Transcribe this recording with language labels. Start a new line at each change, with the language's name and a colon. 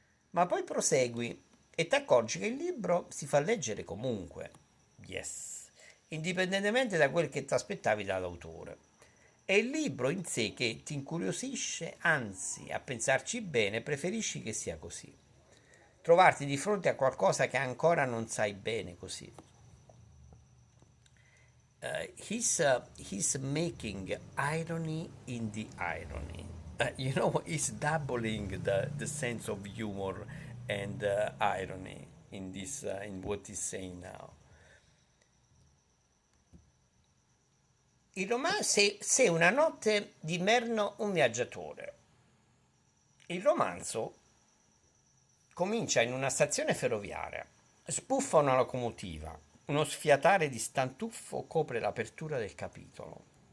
Italian: Ma poi prosegui e ti accorgi che il libro si fa leggere comunque. Yes, indipendentemente da quel che ti aspettavi dall'autore. È il libro in sé che ti incuriosisce, anzi, a pensarci bene, preferisci che sia così. Trovarti di fronte a qualcosa che ancora non sai bene così.
English: He's making irony in the irony. He's doubling the sense of humor and irony in this in what he's saying now.
Italian: Il romanzo Se una notte di Merno un viaggiatore. Il romanzo comincia in una stazione ferroviaria. Spuffa una locomotiva. Uno sfiatare di stantuffo copre l'apertura del capitolo.